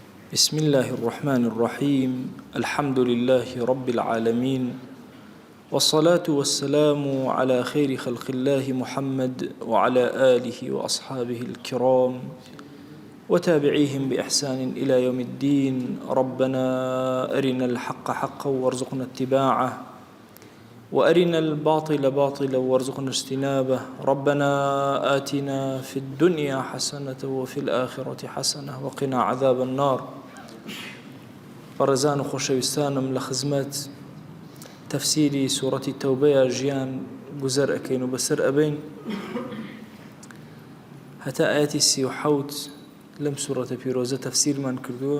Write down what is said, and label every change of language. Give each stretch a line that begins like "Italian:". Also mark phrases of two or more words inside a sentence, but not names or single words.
Arabic: بسم الله الرحمن الرحيم الحمد لله رب العالمين والصلاة والسلام على خير خلق الله محمد وعلى آله وأصحابه الكرام وتابعيهم بإحسان إلى يوم الدين. ربنا أرنا الحق حقا وارزقنا اتباعه وأرنا الباطل باطلا وارزقنا اجتنابه. ربنا آتنا في الدنيا حسنة وفي الآخرة حسنة وقنا عذاب النار.
Central Kurdish: بەڕێزان و خۆشەویستانم لە خزمەت تەفسیری سوورەتی تەوبەیە ژیان گوزەر ئەکەین و بەسەر ئەبەین هەتا ئاەتی 37 لەم سوورەتە پیرۆزە تەفسیرمان کردووە.